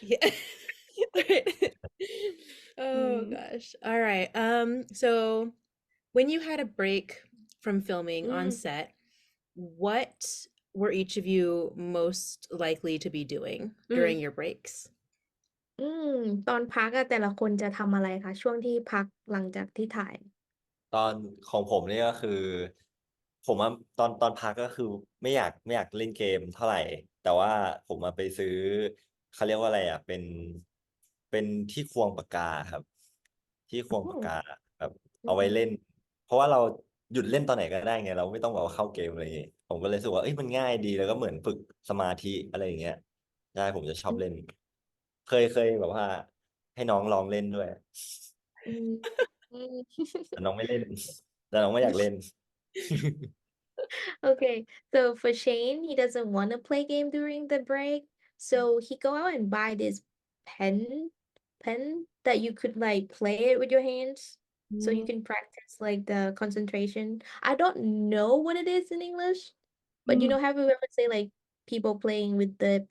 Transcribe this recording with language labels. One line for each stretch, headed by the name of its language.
English: Yeah. Right. Oh Mm. gosh. All right. So when you had a break from filming on set, what were each of you most likely to be doing during mm. your breaks?
Thai: ตอนพักอะแต่ละคนจะทำอะไรคะช่วงที่พักหลังจากที่ถ่าย ตอนของผมนี่ก็คือผมอะตอนพักก็คือไม่อยากเล่นเกมเท่าไหร่แต่ว่าผมมาไปซื้อเขาเรียกว่าอะไรอ่ะเป็นที่ควงปากกาครับที่ควง โอ้ ปากกาแบบ อื เอาไว้เล่น ม เพราะว่าเราหยุดเล่นตอนไหนก็ได้ไงเราไม่ต้องแบบว่าเข้าเกมอะไรอย่างงี้ผมก็เลยรู้สึกว่าเอ้ยมันง่ายดีแล้วก็เหมือนฝึกสมาธิอะไรอย่างเงี้ยใช่ผมจะชอบเล่นเคยแบบว่าให้น้องลองเล่นด้วย อืมอืม แต่น้องไม่เล่นแต่น้องไม่อยากเล่น
English: Okay, so for Shane, he doesn't want to play game during the break, so he go out and buy this pen that you could like play it with your hands, so you can practice like the concentration. I don't know what it is in English, but you know, have you ever say like people playing with the